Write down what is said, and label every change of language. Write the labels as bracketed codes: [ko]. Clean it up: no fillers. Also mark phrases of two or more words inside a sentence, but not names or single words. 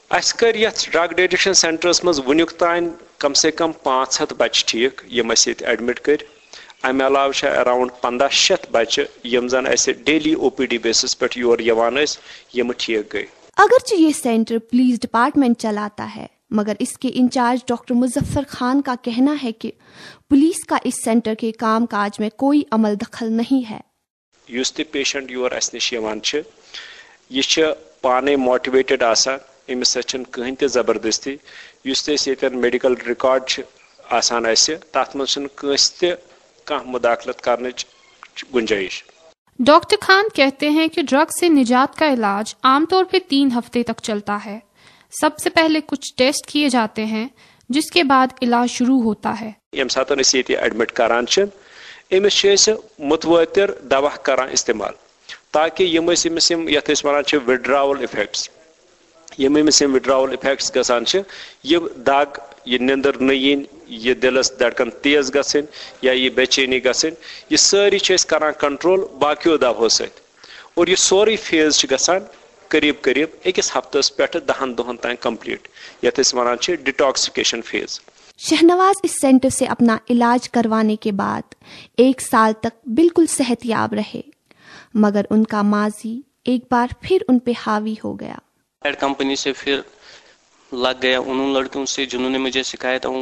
[ks] اس کر یتھ [en] drug addiction [ks] سینٹرس مز ونیک تان کم سے کم 500 بچہ ٹھیک یم اس یت ایڈمٹ کر. امہ علاوہ چھ اراؤنڈ 1500 بچہ یم زن اس [en] daily OPD basis [ks] پہ یور یوان اس یم ٹھیک گئی. [ur] اگرچہ یہ سینٹر [en] police department [ur] چلاتا ہے مگر اس کے انچارج ڈاکٹر مظفر خان کا کہنا ہے کہ پولیس کا اس سینٹر کے کام کاج میں کوئی عمل دخل نہیں ہے. [ks] یس تہ پیشنٹ یور اس نش یوان چھ یہ چھ پانے موٹیویٹڈ آسان امس سچن کہین تہ زبردستی یس تہ یتن [en] medical record [ks] چھ آسان اس تات من چھ کس تہ کانٛہہ مداخلت کرنچ گنجائش. [ur] ڈاکٹر خان کہتے ہیں کہ ڈرگ سے نجات کا علاج عام طور پہ 3 ہفتے تک چلتا ہے. سب سے پہلے کچھ ٹیسٹ کیے جاتے ہیں جس کے بعد علاج شروع ہوتا ہے. [ks] یم ساتن اس یہ ایڈمٹ کران امس متواتر دوا کران استعمال تاکہ یم یت ونان [en] withdrawal effects [ks] یم [en] withdrawal effects [ks] گسان یہ دگ یہ نندر نین یہ دلس دھڑکن تیز گھن یا یہ بے چینی گھن یہ ساری کران کنٹرول باقیو دوو ست اور یہ سوری فیز گسان قریب قریب اکس ہفتس پہ 10 دہن تین کمپلیٹ یت ونان [en] detoxification phase. [ur] شہنواز اس سینٹر سے اپنا علاج کروانے کے بعد 1 سال تک بالکل صحت یاب رہے مگر ان کا ماضی ایک بار پھر ان پہ حاوی ہو گیا. ایڈ کمپنی سے پھر لگ گیا ان لڑکوں سے جنہوں نے مجھے سکھایا تھا.